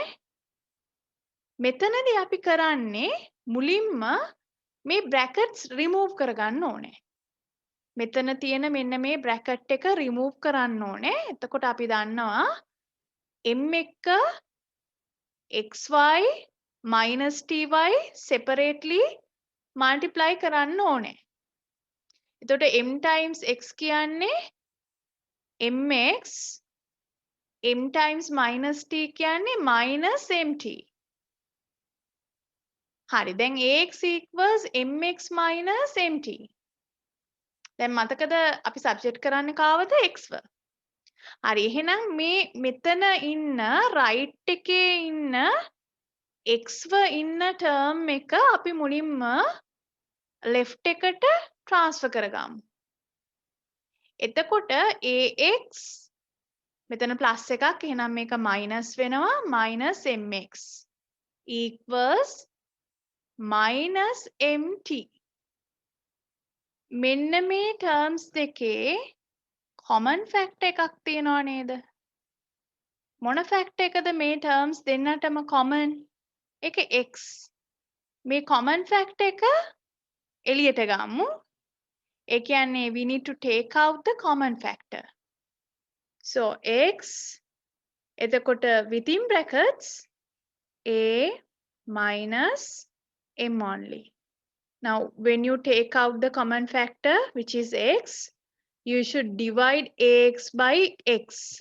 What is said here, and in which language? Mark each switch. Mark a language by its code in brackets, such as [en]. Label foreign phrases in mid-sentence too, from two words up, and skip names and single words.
[si] මෙතනදී අපි කරන්නේ මුලින්ම මේ brackets remove කරගන්න ඕනේ. මෙතන තියෙන මෙන්න මේ bracket එක remove කරන්න ඕනේ. එතකොට අපි දන්නවා m එක [en] xy minus ty separately multiply [si] කරන්න ඕනේ. [en] එතකොට m times x කියන්නේ mx, m times minus t කියන්නේ minus mt. [si] හරි. දැන් [en] ax equals mx minus mt. [si] දැන් මතකද අපි සබ්ජෙක්ට් කරන්නේ කාවද? x ව. හරි. එහෙනම් මේ මෙතන ඉන්න right එකේ ඉන්න x ව ඉන්න term එක අපි මුලින්ම left එකට transfer කරගමු. එතකොට ax මෙතන plus එකක් එහෙනම් මේක minus වෙනවා [en] minus mx equals minus mt. [si] මෙන්න මේ terms දෙකේ common factor එකක් තියෙනවා නේද? මොන factor එකද මේ terms දෙන්නටම common? ඒක x. මේ common factor එක එළියට ගමු. ඒ කියන්නේ [en] we need to take out the common factor. So x එතකොට within brackets a minus m only. Now when you take out the common factor which is x, you should divide ax by x.